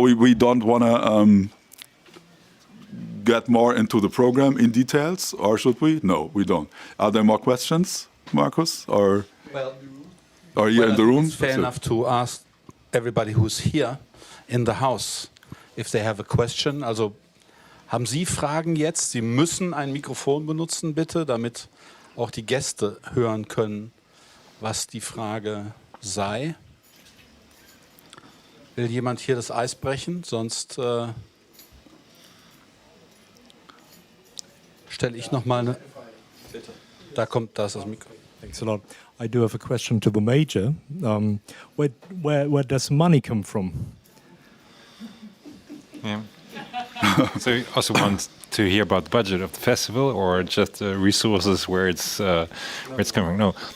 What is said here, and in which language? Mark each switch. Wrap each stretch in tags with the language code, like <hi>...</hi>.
<en>We don't want to get more into the program in details, or should we? No, we don't. Are there more questions, Markus, or are you in the room? It's fair enough to ask everybody who's here in the house if they have a question. Also,</en> <de>Haben Sie Fragen jetzt? Sie müssen ein Mikrofon benutzen, bitte, damit auch die Gäste hören können, was die Frage sei. Will jemand hier das Eis brechen? Sonst stelle ich noch mal eine. Bitte. Da ist das Mikro.</de> <en>Thanks a lot. I do have a question to the major. Where does money come from? Yeah. So you also want to hear about the budget of the festival, or just resources where it's coming? No.</en>